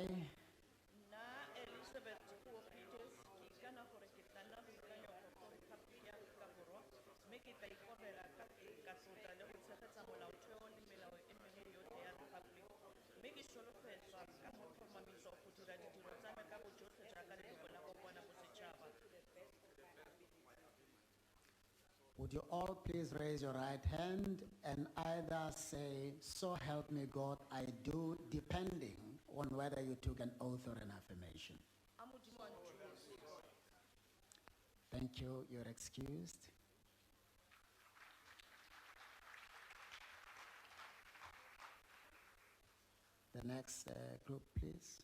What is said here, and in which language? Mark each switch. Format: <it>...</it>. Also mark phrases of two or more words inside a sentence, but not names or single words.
<tn>Na Elizabeth Puo Peters, ki kana gore ke tla go ikanya go Republic ya Afrika Borwa, mme ke tla ikorela ka tlotla le go tshegetsa molaotheo le melao e mengwe yotlhe ya Republic, mme ke solofetswa ka go tlhomamisa go dira ditiro tsa me ka bojotlhe jaaka leloko la kopana bosetšhaba.</tn> <en>would you all please raise your right hand and either say, so help me God, I do, depending on whether you took an oath or an affirmation.</en> <tn>A Modimo a nthusitse.</tn> <en>Thank you. You're excused. The next group, please.</en>